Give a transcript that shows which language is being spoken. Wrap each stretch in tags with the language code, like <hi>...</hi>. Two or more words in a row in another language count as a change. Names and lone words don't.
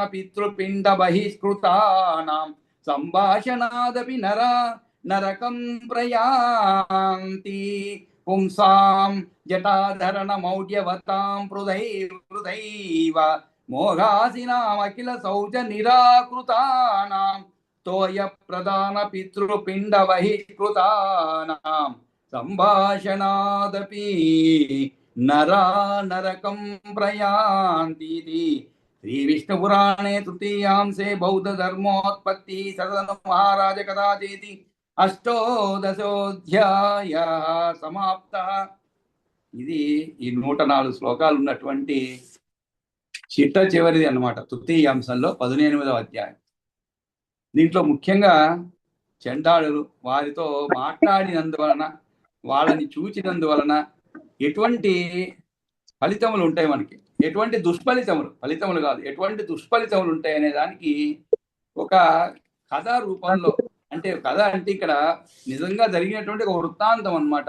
<sa>पितृपिण्ड बहिष्कृतानां सम्भाषणादपि नरकं प्रयान्ति पुंसां जटाधरणमौढ्यवतां हृदैव मोघासिनामखिल शौच निराकृतानां तोयप्रदान पितृपिण्ड बहिष्कृतानां सम्भाषणादपि नरा नरकं प्रयान्ति। श्री विष्णु पुराणे तृतीयांसे बौद्ध धर्मोत्पत्ति सदन महाराज कदाचेति अष्टोदशोऽध्यायः समाप्तः।</sa> <te>ఇది ఈ 104 శ్లోకాలు ఉన్నటువంటి చిట్ట చివరిది అన్నమాట. తృతీయ అంశంలో 18వ అధ్యాయం. దీంట్లో ముఖ్యంగా చండాలులు వారితో మాట్లాడినందువలన, వాళ్ళని చూచినందువలన ఎటువంటి ఫలితములు ఉంటాయి మనకి, ఎటువంటి దుష్ఫలితములు, ఫలితములు కాదు, ఎటువంటి దుష్ఫలితములు ఉంటాయి అనే దానికి ఒక కథ రూపంలో, అంటే కథ అంటే ఇక్కడ నిజంగా జరిగినటువంటి ఒక వృత్తాంతం అన్నమాట.</te>